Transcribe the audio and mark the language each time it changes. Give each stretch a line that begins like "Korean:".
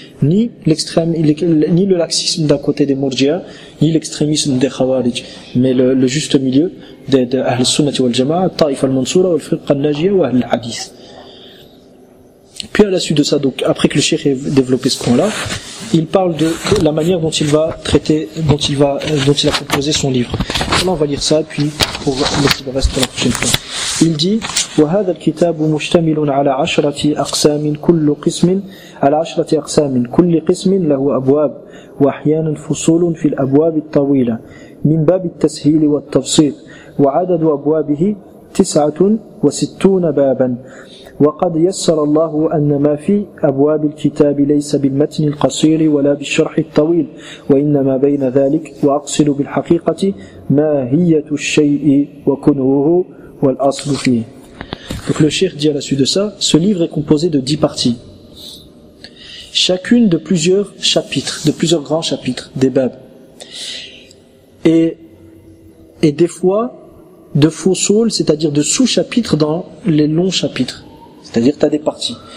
French: Ni l'extrême, ni le laxisme d'un côté des Murji'a, ni l'extrémisme des Khawarij, mais le juste milieu de Al-Sunna wal Jama'a, Ta'if al-Mansura, Al-Firqa al-Najiyya wa Al-Hadith. Puis à la suite de ça, donc après que le Cheikh ait développé ce point-là, il parle de la manière dont il va traiter, dont il a composé son livre. Alors on va lire ça, puis pour le reste pour la prochaine fois. Il dit
Arabic: وهذا الكتاب مشتمل على عشرة أقسام كل قسم على عشرة أقسام كل قسم له أبواب وأحيانا فصول في الأبواب الطويلة من باب التسهيل والتبسيط وعدد أبوابه 69 بابا وقد يسر الله أن ما في أبواب الكتاب ليس بالمتن القصير ولا بالشرح الطويل وإنما بين ذلك وأقصد بالحقيقة ماهية الشيء وكنوه والأصل فيه.
French: Donc le cheikh dit à la suite de ça, ce livre est composé de 10 parties. Chacune de plusieurs chapitres, de plusieurs grands chapitres, des babs. Et des fois, de fossoles, c'est-à-dire de sous-chapitres dans les longs chapitres. C'est-à-dire que tu as des parties.